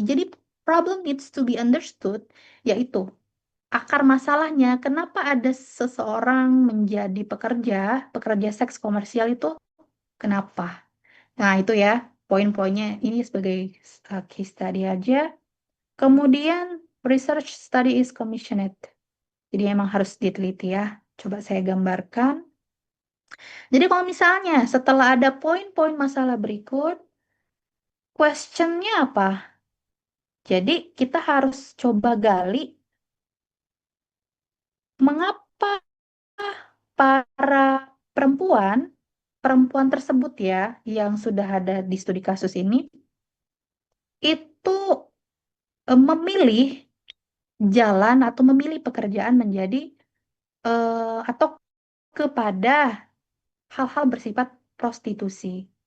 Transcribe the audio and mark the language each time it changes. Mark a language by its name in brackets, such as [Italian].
[Indonesian] Jadi, [English] problem needs to be understood, [Indonesian] yaitu akar masalahnya kenapa ada seseorang menjadi pekerja seks komersial itu kenapa? Nah, itu ya poin-poinnya, ini sebagai case study aja. Kemudian [English] research study is commissioned. [Indonesian] Jadi emang harus diteliti ya. Coba saya gambarkan. Jadi kalau misalnya setelah ada poin-poin masalah berikut, questionnya apa? Jadi kita harus coba gali mengapa para perempuan, perempuan tersebut ya, yang sudah ada di studi kasus ini, itu memilih jalan atau memilih pekerjaan menjadi atau kepada hal-hal bersifat prostitusi.